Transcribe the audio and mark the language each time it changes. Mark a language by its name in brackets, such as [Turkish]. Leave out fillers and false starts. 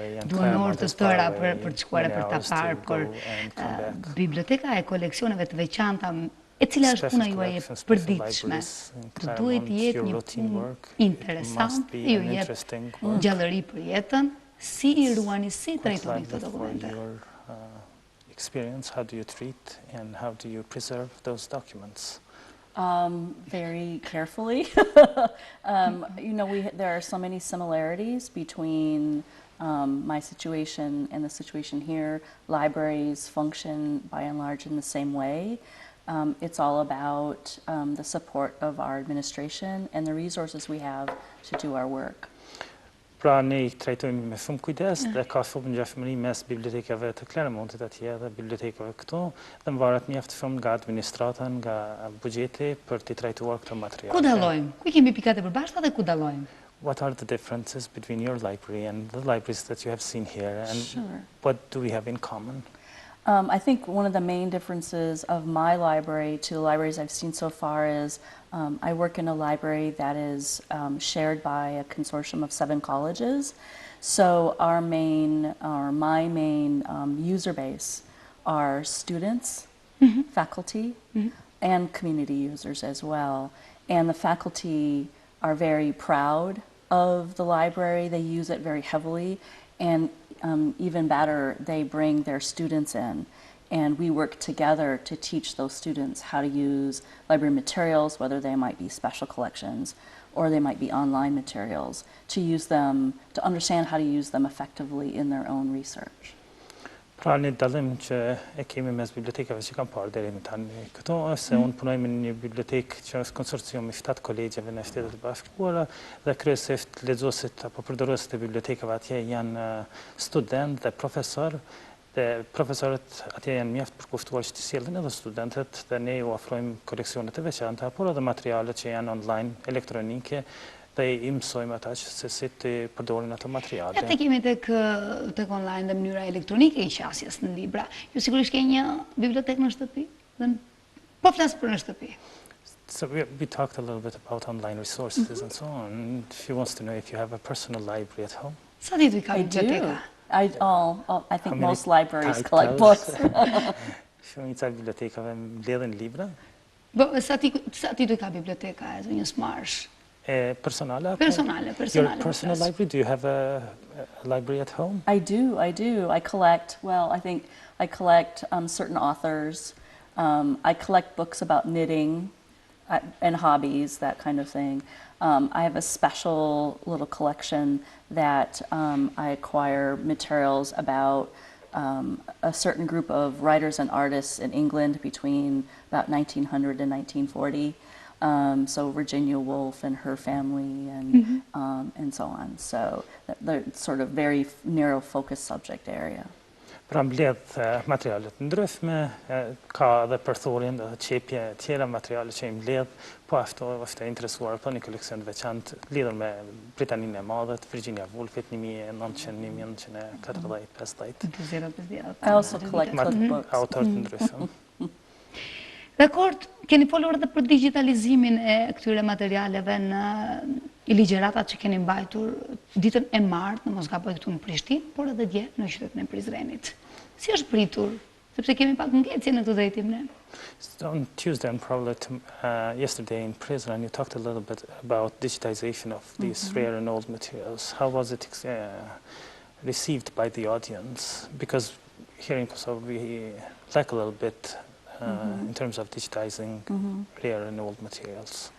[Albanian] Duhen orë të tëra për të shkuar e për ta parë, por biblioteka e koleksioneve të veçanta e cila është puna juaj e përditshme. Të duhet jetë një punë interesante, ju jep gjallëri për jetën, si I ruani, si trajtoni këto dokumente? [English] Experience, how do you treat and how do you preserve those documents? Very carefully. You know, there are so many similarities between my situation and the situation here. Libraries function by and large in the same way. It's all about the support of our administration and the resources we have to do our work. [Albanian] Pra ne trajtojmë me shumë kujdes dhe ka shumë ngjashmëri mes bibliotekave të Claremontit atje dhe bibliotekave këtu dhe varet mjaft shumë nga administrata, nga buxheti për të trajtuar këto materiale. Ku dallojmë? Ku kemi pikat e përbashkëta dhe ku dallojmë? [English] What are the differences between your library and the libraries that you have seen here, and Sure. what do we have in common? I think one of the main differences of my library to the libraries I've seen so far is I work in a library that is shared by a consortium of 7 colleges. So my main user base are students, faculty, and community users as well. And the faculty are very proud of the library. They use it very heavily, and even better, they bring their students in. And we work together to teach those students how to use library materials, whether they might be special collections or they might be online materials, to use them, to understand how to use them effectively in their own research. [Albanian] Pra një dallim që e kemi mes bibliotekave që kam parë deri më tani. Këto është se unë punoj me një bibliotekë që është konsorcium i 7 kolegjeve në Shtetet e Bashkuara dhe kryesisht lexuesit apo përdoruesit e bibliotekave atje janë student dhe profesor. Dhe profesorët atje janë mjaft përkushtuar që të sjellin edhe studentët dhe ne ju ofrojmë koleksionet e veçanta, por edhe materiale që janë online, elektronike, dhe i mësojmë ata që se si të përdorin ato materiale. Ja të kemi tek online dhe mënyra elektronike i qasjes në libra. Ju sigurisht ke një bibliotekë në shtëpi? Po flas për në shtëpi. [English] So we talked a little bit about online resources and so on. She wants to know if you have a personal library at home. [Albanian] Sa ditë ka biblioteka? [English] I think most libraries collect books. [Albanian] Shumica e bibliotekave mbledhin libra. Sa ditë ka biblioteka e zonjës Marsh? Personale? Personale. [English] Your personal library? Do you have a library at home? I do. I collect, well, I think I collect certain authors. I collect books about knitting and hobbies, that kind of thing. I have a special little collection that I acquire materials about a certain group of writers and artists in England between about 1900 and 1940. So Virginia Woolf and her family and so on. So they're sort of very narrow focused subject area. [Albanian] Pra mbledh materialet ndryshme, ka edhe përthurin dhe qepje tjera materiale që i mbledh, po është interesuar për një koleksion veçantë lidhur me Britaninë e Madhe, Virginia Woolfit 1900-1940-50. [English] I also collect cookbooks. [Albanian] Autorë të ndryshëm. Dakor, keni folur edhe për digitalizimin e këtyre materialeve në i ligjeratat që keni mbajtur ditën e martë në Mosgaboj këtu në Prishtinë, por edhe dje në qytetin e Prizrenit. Si është pritur? Sepse kemi pak ngecje në këtë drejtim ne. [English] On Tuesday and probably yesterday in Prizren, you talked a little bit about digitization of these rare and old materials. How was it received by the audience? Because here in Kosovo we lack a little bit in terms of digitizing rare and old materials.